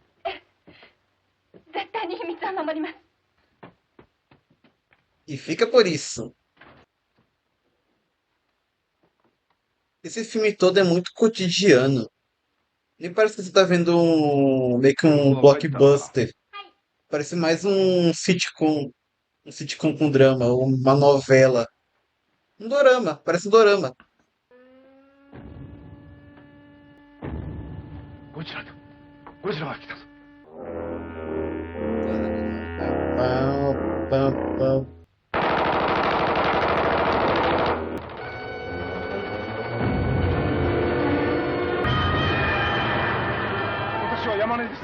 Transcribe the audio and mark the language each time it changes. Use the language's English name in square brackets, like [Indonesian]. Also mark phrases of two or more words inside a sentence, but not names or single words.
[Japanese] 絶対に秘密は守ります。 [Portuguese] E fica por isso. Esse filme todo é muito cotidiano. Nem parece que você tá vendo meio que um blockbuster. Parece mais um sitcom. Um sitcom com drama, ou uma novela. Um dorama, parece um dorama. [Japanese] ゴジラだ。ゴジラが来たぞ。 [Portuguese] Pau, pau, pau. [Japanese] 私は山根です。